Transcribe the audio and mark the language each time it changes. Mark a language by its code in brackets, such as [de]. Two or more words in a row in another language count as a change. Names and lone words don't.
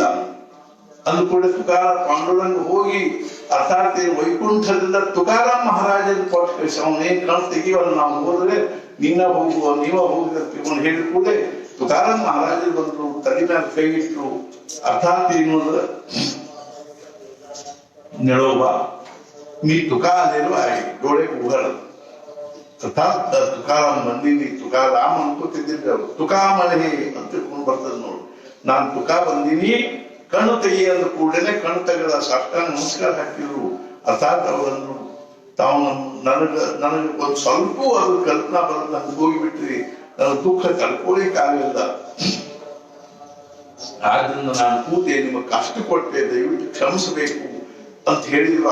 [kn] ಅಂದ್ಕೂಡ ತುಕಾರ ಪಾಂಡುರಂಗ ಹೋಗಿ ಅರ್ಥಾತ್ ವೈಕುಂಠದಿಂದ ತುಕಾರಾಮ್ ಮಹಾರಾಜನ ಕೊಟ್ಟು ಕಳಿಸಿ, ಅವನೇನ್ ಕಣ್ ತೆಗಿವಲ್ಲ, ನಾವು ಹೋದ್ರೆ ನೀವ ಹೋಗಿ ತಿಳ್ಕೊಂಡು ಹೇಳಿದ ಕೂಡಲೇ ತುಕಾರಾಮ್ ಮಹಾರಾಜರು ಬಂದ್ರು, ತಲೆ ಮೇಲೆ ಕೈ ಇಟ್ರು. ಅರ್ಥಾತ್ ಏನು ಅಂದ್ರೆ ನೆಡೋಬಾ [mr] मी तुका आलेलो आहे, डोळे उघड. [kn] अर्थात तुकाराम ಬಂದೀನಿ, ತುಕಾರಾಮ್ ಅನ್ಕೋತಿದ್ದಿದ್ದೆ ಅವರು. ತುಕಾ ಮನೆ ಅಂತ ತಿಳ್ಕೊಂಡು ಬರ್ತದ ನೋಡು. ನಾನು ತುಕಾ ಬಂದೀನಿ, ಕಣ್ಣು ತೆಗಿ ಅಂದ ಕೂಡಲೇ ಕಣ್ಣು ತೆಗೆದ, ಸಾಷ್ಟಾಂಗ ನಮಸ್ಕಾರ ಹಾಕಿದ್ರು. ಅರ್ಥಾತ್ ಅವರನ್ನು ತಾವು ನನಗೆ ಒಂದು ಸ್ವಲ್ಪ ಅದು ಕಲ್ಪನಾ ಬರೋದು, ನಂಗೆ ಹೋಗಿಬಿಟ್ರಿ, ನನ್ನ ದುಃಖ ಕಳ್ಕೊಳ್ಳಿಕ್ಕಾಗಲಿಲ್ಲ, ಆದ್ರಿಂದ ನಾನು ಕೂತೆ ನಿಮಗೆ ಕಷ್ಟ ಕೊಟ್ಟೆ, ದಯವಿಟ್ಟು ಕ್ಷಮಿಸಬೇಕು ಅಂತ ಹೇಳಿದ್ರು.